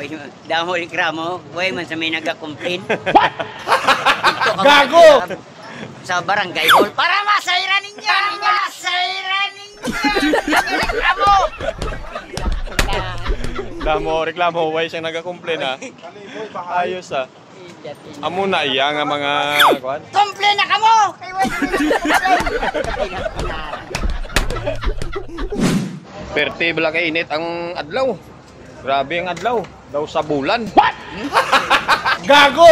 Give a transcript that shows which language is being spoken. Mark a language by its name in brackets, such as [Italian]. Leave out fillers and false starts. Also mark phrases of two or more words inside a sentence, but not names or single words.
[Hiligaynon] Damo reklamo, way man sa may nagka-complain. Gago! Sa barangay hall para masayran ninyo! Masayran ninyo! Reklamo! [Filipino] Reklamo, wala siyang nag-complain ha. Ayos ha. [Hiligaynon] Amo na iya nga mga kuan. Complain na kamo! Kay way sa may Perte bala kay init ang adlaw. Grabe ang adlaw. Daw sa bulan. What? Gago! Lapit-lapit.